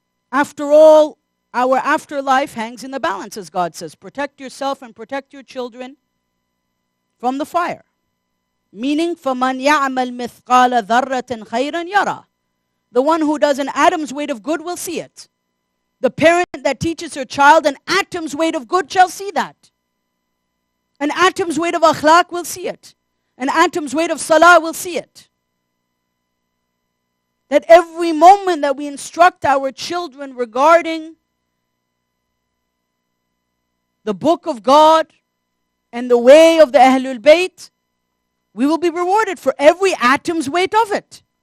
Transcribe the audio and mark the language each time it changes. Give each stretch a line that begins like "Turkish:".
English: After all, our afterlife hangs in the balance, as God says. Protect yourself and protect your children from the fire.
Arabic: Meaning, فَمَنْ يَعْمَلْ مِثْقَالَ ذَرَّةٍ خَيْرًا يَرَى.
English: The one who does an atom's weight of good will see it. The parent that teaches her child an atom's weight of good shall see that. An atom's weight of akhlaq will see it. An atom's weight of salah will see it. That every moment that we instruct our children regarding the book of God and the way of the Ahlul Bayt, we will be rewarded for every atom's weight of it.